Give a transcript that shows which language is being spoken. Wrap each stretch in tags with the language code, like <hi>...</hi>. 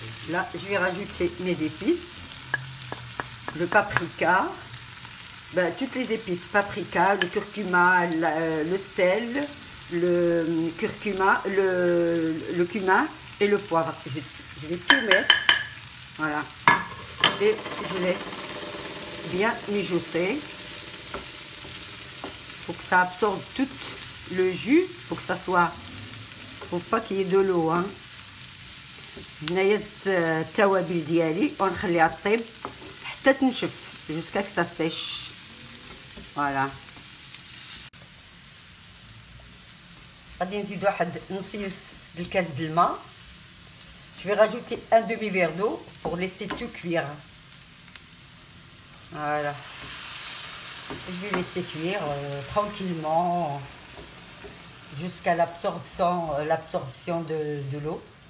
<fr>Là, je vais rajouter mes épices, le paprika, toutes les épices, paprika, le curcuma, le sel, le curcuma, le cumin et le poivre. Je vais tout mettre, voilà, et je laisse bien mijoter. Faut que ça absorbe tout le jus, faut que ça soit, faut pas qu'il y ait de l'eau, hein.</fr> <ar>هنايا زدت التوابل ديالي ونخليها طيب حتى تنشف</ar> <fr>jusqu'à que ça sèche. Voilà.</fr> <ar>غادي نزيد واحد نصيص بالكاس د الماء.</ar> <fr>Je vais rajouter un demi-verre d'eau pour laisser tout cuire. Voilà. Je vais laisser cuire tranquillement jusqu'à l'absorption de l'eau.</fr>